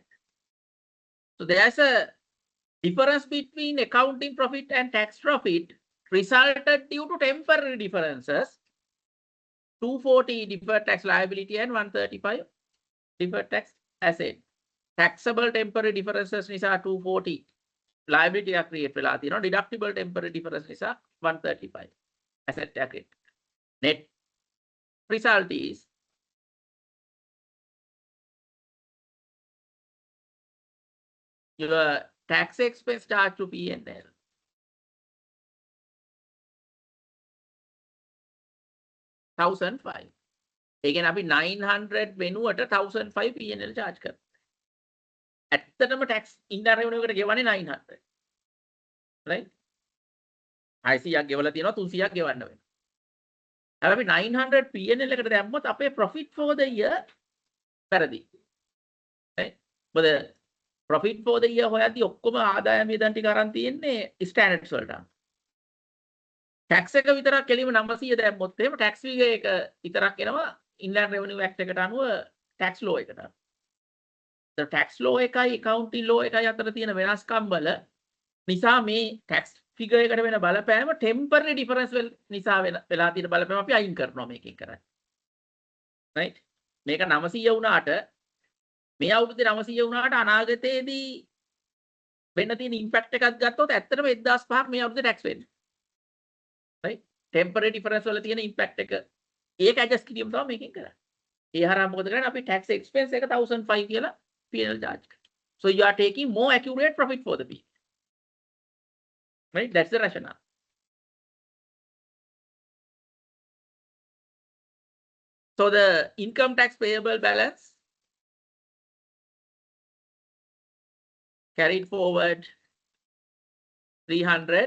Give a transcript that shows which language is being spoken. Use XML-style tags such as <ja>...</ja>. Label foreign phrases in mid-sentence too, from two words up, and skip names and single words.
<en>So there's a difference between accounting profit and tax profit resulted due to temporary differences. 240 deferred tax liability and 135 deferred tax asset. Taxable temporary differences</en> <si>නිසා 240 liability එක create වෙලා තියෙනවා.</si> <en>Deductible temporary difference</en> <si>නිසා 135 asset එක.</si> <en>Net result is your tax expense charge to P&L. $1,005.</en> <si>ඒ කියන්නේ අපි 900 වෙනුවට 1005</si> <en>P&L charge</en> <si>කරනවා. ඇත්තටම</si> <en>tax indirect revenue</en> <si>එකට ගෙවන්නේ 900. right? 600ක් ගෙවලා තියෙනවා 300ක් ගෙවන්න වෙනවා. හැබැයි 900 P&L එකට දැම්මොත් අපේ</si> <en>profit for the year</en> <si>වැරදි. right? මොකද</si> <en>profit for the year</en> <si>හොයද්දි ඔක්කොම ආදායම වියදම් ටික අරන් තියෙන්නේ standards වලට. tax එක විතරක් කෙලින්ම 900 දැම්මොත් එහෙම</si> <en>tax figure</en> <si>එක විතරක් එනවා Inland Revenue Act එකට අනුව</si> <en>tax law</en> <si>එකට.</si> <en>the tax law</en> <si>එකයි</si> <en>accounting law</en> <si>එකයි අතර තියෙන වෙනස්කම් වල නිසා මේ</si> <en>tax figure</en> <si>එකට වෙන බලපෑම</si> <en>temporary difference</en> <si>නිසා වෙලා තියෙන බලපෑම අපි අයින් කරනවා මේකෙන් කරන්නේ. right? මේක 900 වුණාට මේ අවුරුද්දේ 900 වුණාට අනාගතයේදී වෙන්න තියෙන impact එකක් ගත්තොත් ඇත්තටම 1005ක් මේ අවුරුද්දේ tax වෙන්නේ. right?</si> <en>temporary difference</en> <si>වල තියෙන impact එක ඒක adjust කිරීම තමයි මේකෙන් කරන්නේ. ඒ හරහා මොකද කරන්නේ අපි</si> <en>tax expense</en> <si>එක 1005 කියලා</si> <en>P&L charge</en> <si>කරනවා.</si> <en>So you are taking more accurate profit for the P. Right? That's the rationale. So the income tax payable balance carried forward 300.</en>